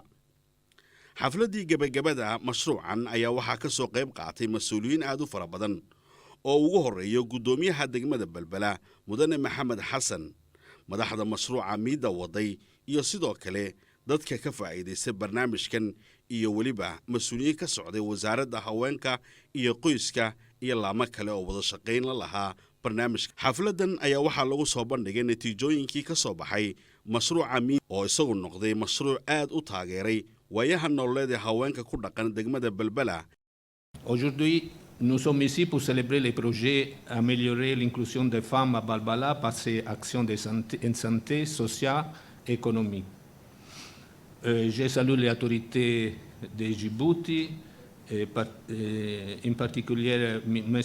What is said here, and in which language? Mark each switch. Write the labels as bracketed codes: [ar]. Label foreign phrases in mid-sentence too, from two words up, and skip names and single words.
[so] xafladii gabagabada mashruucan ayaa waxaa ka soo qayb qaatay mas'uuliyiin aad u fara badan oo ugu horeeya gudoomiyaha degmada Balbala mudane Maxamed Xasan, madaxda mashruuca Miida waday iyo sidoo kale dadka ka faa'iideystay barnaamijkan iyo waliba mas'uuliyiin ka socday wasaaradda haweenka iyo qoyska iyo laamo kale oo wada shaqayn la lahaa barnaamijka. xafladan ayaa waxaa lagu soo bandhigay natiijooyinkii ka soo baxay mashruuca Miida oo isagu noqday mashruuc aad u taageeray waayaha nololeed ee haweenka ku dhaqan degmada Balbala. [fr] Aujourd'hui, nous sommes ici pour célébrer les projets améliorer l'inclusion des femmes à Balbala par ces actions de santé sociale et économique. Je salue les autorités de Djibouti, en particulier M.